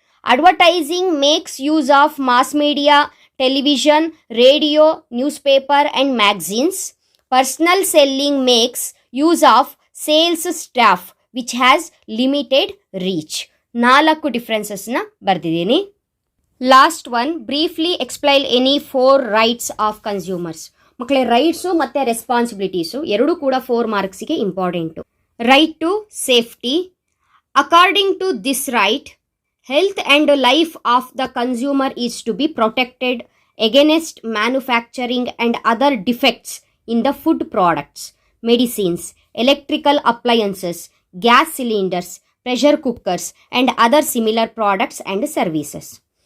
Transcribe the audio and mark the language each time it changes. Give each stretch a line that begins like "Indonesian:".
English: Advertising makes use of mass media, television, radio, newspaper and magazines. Personal selling makes use of sales staff which has limited reach. 4 differences
Kannada: na ಬರ್ದಿದ್ದೀನಿ.
English: Last one, briefly explain any 4 rights of consumers.
Kannada: ಮಕ್ಕಳೇ, rights ಮತ್ತು responsibilities ಎರಡೂ ಕೂಡ 4 ಮಾರ್ಕ್ಸಿಗೆ important.
English: Right to safety. According to this right, health and life of the consumer is to be protected against manufacturing and other defects in the food products, medicines, electrical appliances, gas cylinders, pressure cookers and other similar products and services.